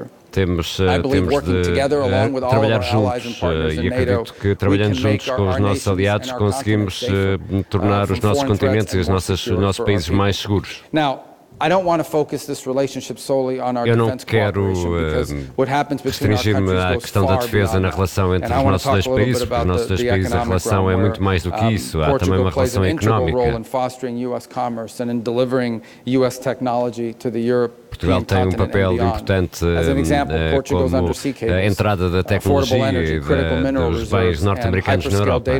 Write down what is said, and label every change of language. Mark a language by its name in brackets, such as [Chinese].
[Portuguese] Temos de trabalhar juntos e acredito que trabalhando juntos com os nossos aliados conseguimos tornar os nossos continentes e os nossos países mais seguros. [English] I don't want to focus this relationship solely on our defense cooperation, because what happens between our countries goes far beyond. [Portuguese] A questão da defesa na relação entre os nossos dois países, porque os nossos dois países a relação é muito mais do que isso. Há também uma relação económica. [English] Portugal plays an integral role in fostering U.S. commerce and in delivering U.S. technology to the Europe. [Portuguese] Portugal tem um papel importante como a entrada da tecnologia e dos bens norte-americanos na Europa.